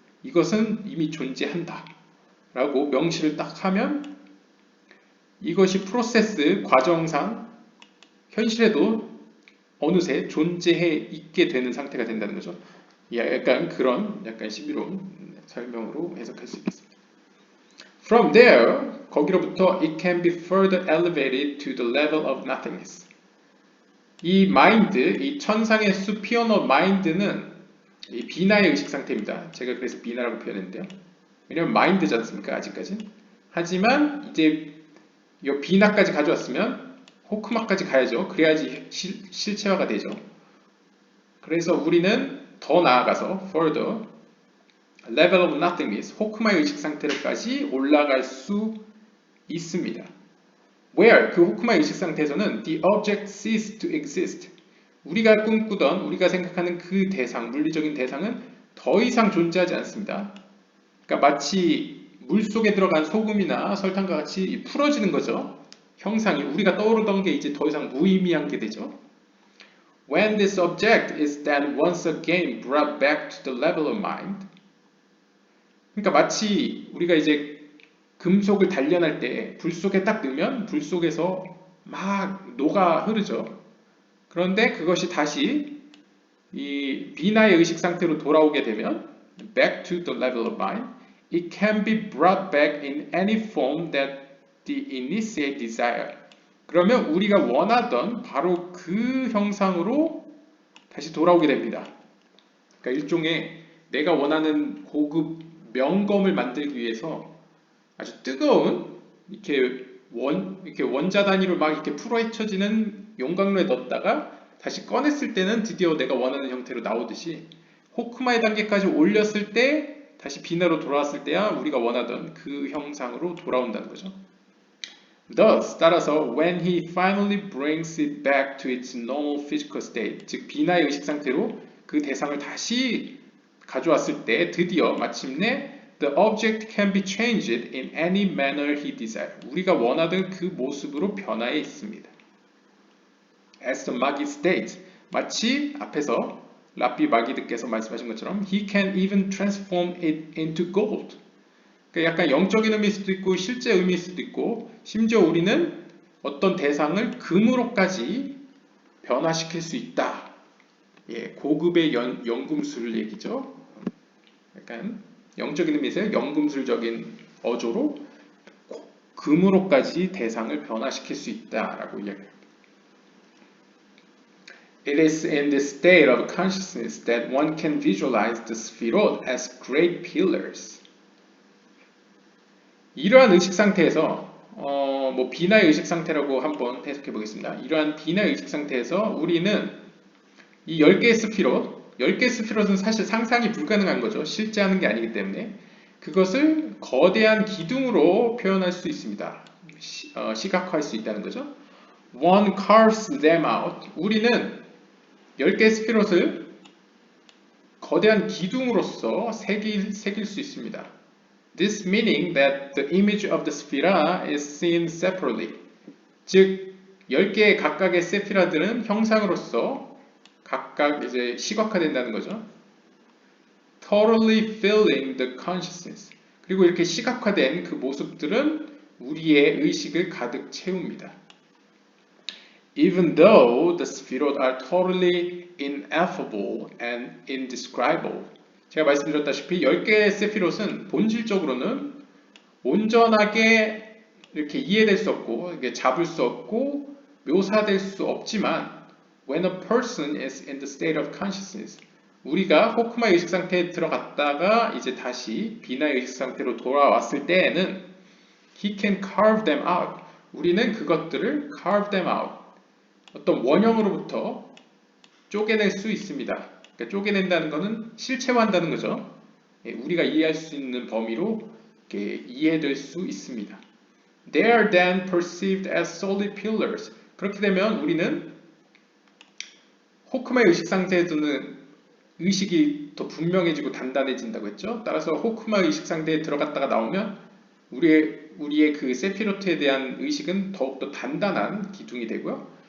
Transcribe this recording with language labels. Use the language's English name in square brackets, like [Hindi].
[Korean] 이것은 이미 존재한다 라고 명시를 딱 하면 이것이 프로세스 과정상 현실에도 어느새 존재해 있게 되는 상태가 된다는 거죠. 약간 그런 약간 신비로운 설명으로 해석할 수 있겠습니다. [English] From there, [Korean] 거기로부터 [English] it can be further elevated to the level of nothingness. [Korean] 이 마인드, 이 천상의 [English] superior mind [Korean] 는 이 비나의 의식 상태입니다. 제가 그래서 비나라고 표현했는데요. 왜냐면 마인드지 않습니까? 아직까지. 하지만 이제 이 비나까지 가져왔으면 호크마까지 가야죠. 그래야지 실체화가 되죠. 그래서 우리는 더 나아가서 [English] further level of nothingness, [Korean] 호크마의 의식 상태로까지 올라갈 수 있습니다. [English] Where [Korean] 그 호크마의 의식 상태에서는 [English] the object ceases to exist. [Korean] 우리가 꿈꾸던, 우리가 생각하는 그 대상, 물리적인 대상은 더 이상 존재하지 않습니다. 그러니까 마치 물속에 들어간 소금이나 설탕과 같이 풀어지는 거죠. 형상이 우리가 떠오르던 게 이제 더 이상 무의미한 게 되죠. [English] When this object is then once again brought back to the level of mind. [Korean] 그러니까 마치 우리가 이제 금속을 단련할 때 불 속에 딱 넣으면 불 속에서 막 녹아 흐르죠. 그런데 그것이 다시 이 비나의 의식 상태로 돌아오게 되면 [English] back to the level of mind, it can be brought back in any form that the initiate desire. [Korean] 그러면 우리가 원하던 바로 그 형상으로 다시 돌아오게 됩니다. 그러니까 일종의 내가 원하는 고급 명검을 만들기 위해서 아주 뜨거운 이렇게 원자 단위로 막 이렇게 풀어헤쳐지는 용광로에 넣었다가 다시 꺼냈을 때는 드디어 내가 원하는 형태로 나오듯이 호크마의 단계까지 올렸을 때 다시 비나로 돌아왔을 때야 우리가 원하던 그 형상으로 돌아온다는 거죠. [English] Thus, [Korean] 따라서 [English] when he finally brings it back to its normal physical state, [Korean] 즉 비나의 의식 상태로 그 대상을 다시 가져왔을 때 드디어 마침내 [English] the object can be changed in any manner he desires. [Korean] 우리가 원하던 그 모습으로 변화해 있습니다. [English] As the Magi states, [Korean] 마치 앞에서 라비 마기드께서 말씀하신 것처럼 [English] he can even transform it into gold. [Korean] 그러니까 약간 영적인 의미일 수도 있고 실제 의미일 수도 있고 심지어 우리는 어떤 대상을 금으로까지 변화시킬 수 있다. 예, 고급의 연금술 얘기죠. 약간 영적인 의미에서 연금술적인 어조로 금으로까지 대상을 변화시킬 수 있다라고 이야기합니다. [English] It is in this state of consciousness that one can visualize the Sphirot as great pillars. [Korean] 이러한 의식 상태에서 뭐 비나의 의식 상태라고 한번 해석해 보겠습니다. 이러한 비나의 의식 상태에서 우리는 이 10개의 스피롯, 10개의 스피롯은 사실 상상이 불가능한 거죠. 실제 하는 게 아니기 때문에 그것을 거대한 기둥으로 표현할 수 있습니다. 시각화할 수 있다는 거죠. [English] One carves them out. [Korean] 우리는 10개의 스피롯을 거대한 기둥으로서 새길 수 있습니다. [English] This meaning that the image of the sephira is seen separately. [Korean] 즉, 10개의 각각의 세피라들은 형상으로서 각각 이제 시각화된다는 거죠. [English] Totally filling the consciousness. [Korean] 그리고 이렇게 시각화된 그 모습들은 우리의 의식을 가득 채웁니다. [English] Even though the sephirot are totally ineffable and indescribable. [Korean] 제가 말씀드렸다시피 10개의 세피롯은 본질적으로는 온전하게 이렇게 이해될 수 없고 이게 잡을 수 없고 묘사될 수 없지만 [English] when a person is in the state of consciousness [Korean] 우리가 호크마의 의식 상태에 들어갔다가 이제 다시 비나의 의식 상태로 돌아왔을 때에는 [English] he can carve them out. [Korean] 우리는 그것들을 [English] carve them out. [Korean] 어떤 원형으로부터 쪼개낼 수 있습니다. 그러니까 쪼개낸다는 것은 실체화한다는 거죠. 우리가 이해할 수 있는 범위로 이해될 수 있습니다. [English] They are then perceived as solid pillars. [Korean] 그렇게 되면 우리는 호크마의 의식 상태에서는 의식이 더 분명해지고 단단해진다고 했죠. 따라서 호크마 의식 상태에 들어갔다가 나오면 우리의 그 세피로트에 대한 의식은 더욱더 단단한 기둥이 되고요.